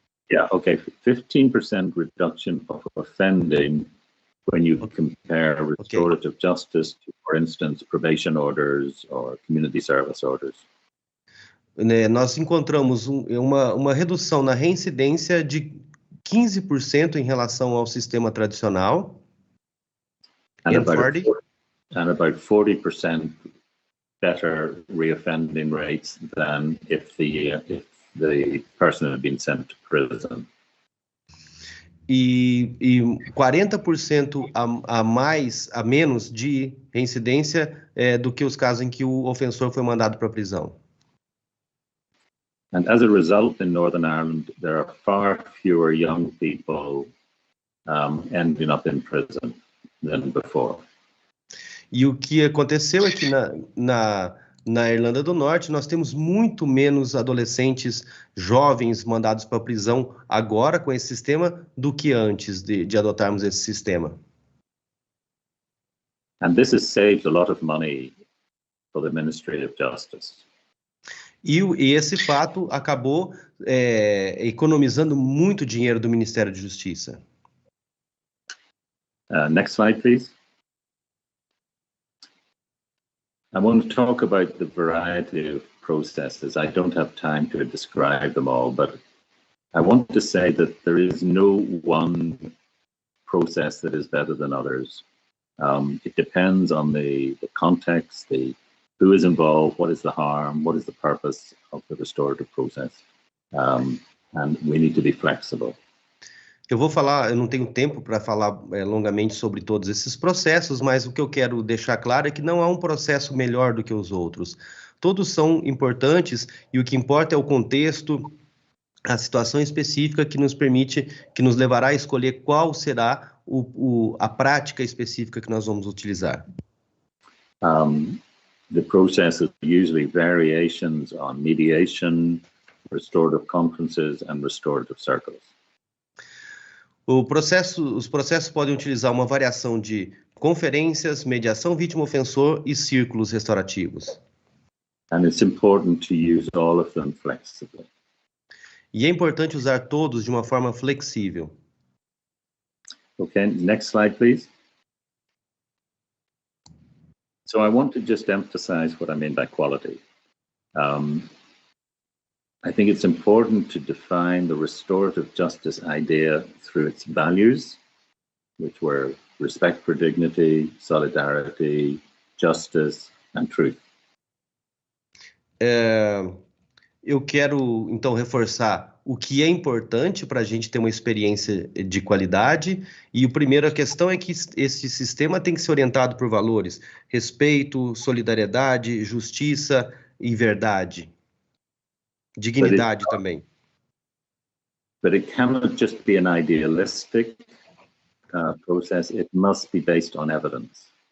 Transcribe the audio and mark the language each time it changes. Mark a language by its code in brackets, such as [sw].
[en] Yeah, okay, 15% reduction of offending when you compare restorative justice to, for instance, probation orders or community service orders. [pt] Nós encontramos uma redução na reincidência de 15% em relação ao sistema tradicional. [en] And about 40% better reoffending rates than if the person had been sent to prison. [pt] E 40% a menos de reincidência do que os casos em que o ofensor foi mandado para a prisão. [en] And as a result, in Northern Ireland, there are far fewer young people ending up in prison than before. [pt] E o que aconteceu é que na Irlanda do Norte, nós temos muito menos adolescentes jovens mandados para a prisão agora com esse sistema do que antes de adotarmos esse sistema. [en] And this has saved a lot of money for the Ministry of Justice. [pt] E esse fato acabou economizando muito dinheiro do Ministério de Justiça. [en] Next slide, please. I want to talk about the variety of processes. I don't have time to describe them all, but I want to say that there is no one process that is better than others. It depends on the context, who is involved, what is the harm, what is the purpose of the restorative process, and we need to be flexible. [pt] Eu não tenho tempo para falar longamente sobre todos esses processos, mas o que eu quero deixar claro é que não há um processo melhor do que os outros. Todos são importantes e o que importa é o contexto, a situação específica que nos levará a escolher qual será a prática específica que nós vamos utilizar. [en] The process is usually variations on mediation, restorative conferences, and restorative circles. [pt] Os processos podem utilizar uma variação de conferências, mediação vítima-ofensor e círculos restaurativos. [en] And it's important to use all of them flexibly. [pt] E é importante usar todos de uma forma flexível. [en] Okay, next slide, please. So I want to just emphasize what I mean by quality. I think it's important to define the restorative justice idea through its values, which were respect for dignity, solidarity, justice, and truth. [pt] Eu quero, então, reforçar o que é importante para a gente ter uma experiência de qualidade. E a primeira questão é que esse sistema tem que ser orientado por valores: respeito, solidariedade, justiça e verdade. Dignidade também. [en] But it cannot just be an idealistic process. It must be based on evidence.